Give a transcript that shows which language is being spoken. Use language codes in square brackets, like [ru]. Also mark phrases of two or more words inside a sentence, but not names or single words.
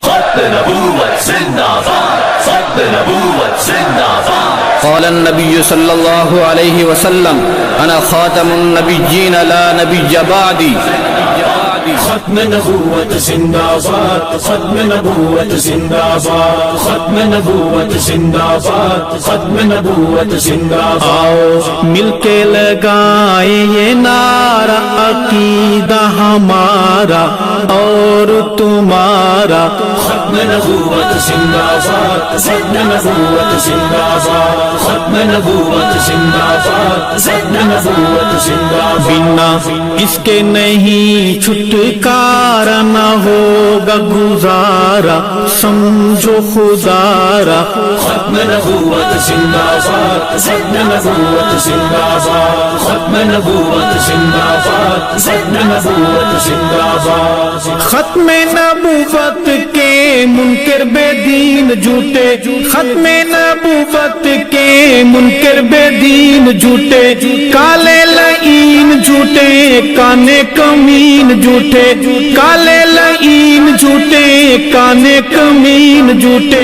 [ar] قال النبي صلى الله عليه وسلم أنا خاتم النبيين لا نبي بعدي. [ur] ختم نبوت زندہ باد، ختم نبوت زندہ باد، ختم نبوت زندہ باد، ختم نبوت زندہ باد. آؤ مل کے لگائیں یہ نعرہ عقیدہ ہمارا اور تمہارا. ختم نبوت زندہ باد، ختم نبوت زندہ باد، ختم نبوت زندہ باد، ختم نبوت زندہ باد. بنا اس کے نہیں چھٹکارا نہ ہوگا گزارا، سمجھو خدارا. ختم نبوت زندہ باد، ختم نبوت زندہ باد، ختم نبوت زندہ باد، ختم نبوت زندہ باد. ختم نبوت کے منکر بے دین جھوٹے، ختم نبوت کے منکر بے دین جھوٹے، کالے لعین جھوٹے کانے کمین جھوٹے، کالے لعین جھوٹے کانے کمین جھوٹے.